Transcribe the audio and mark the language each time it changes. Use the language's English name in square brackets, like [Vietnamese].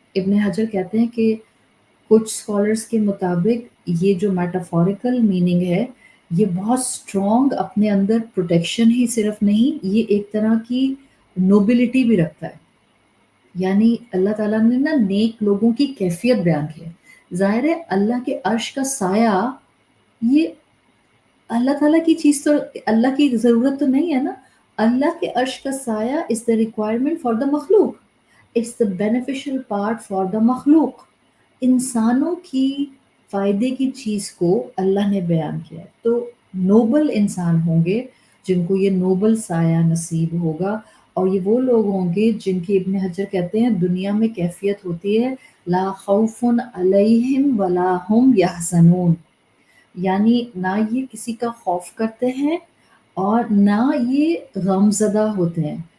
[Urdu] ابن حجر کہتے ہیں کہ کچھ اسکالرس کے مطابق یہ جو میٹافوریکل میننگ ہے یہ بہت اسٹرانگ اپنے اندر پروٹیکشن ہی صرف نہیں، یہ ایک طرح کی نوبلٹی بھی رکھتا ہے. یعنی اللہ تعالیٰ نے نا نیک لوگوں کی کیفیت بیان کی ہے. ظاہر ہے اللہ کے عرش کا سایہ یہ اللہ تعالیٰ کی چیز، تو اللہ کی ضرورت تو نہیں ہے نا. اللہ کے عرش کا سایہ [English] Is the requirement for the مخلوق، it's the beneficial part for the مخلوق. [Urdu] انسانوں کی فائدے کی چیز کو اللہ نے بیان کیا ہے. تو نوبل انسان ہوں گے جن کو یہ نوبل سایہ نصیب ہوگا، اور یہ وہ لوگ ہوں گے جن کی ابن حجر کہتے ہیں دنیا میں کیفیت ہوتی ہے [Arabic] لا خوف علیہم ولا ہم یحزنون، [Urdu] یعنی نہ یہ کسی کا خوف کرتے ہیں اور نہ یہ غم زدہ ہوتے ہیں.